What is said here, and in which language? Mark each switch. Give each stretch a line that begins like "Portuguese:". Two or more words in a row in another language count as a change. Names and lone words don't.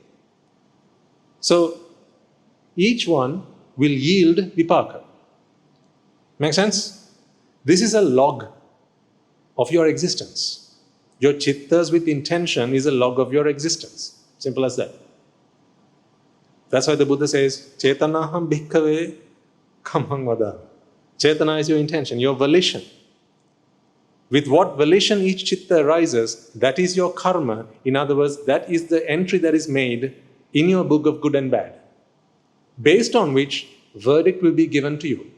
English: So each one will yield vipaka. Make sense? This is a log of your existence. Your chittas with intention is a log of your existence. Simple as that. That's why the Buddha says,
Pali: Chetanaham bhikkhave kamang vada.
English: Chetana is your intention, your volition. With what volition each chitta arises, that is your karma. In other words, that is the entry that is made in your book of good and bad, based on which verdict will be given to you.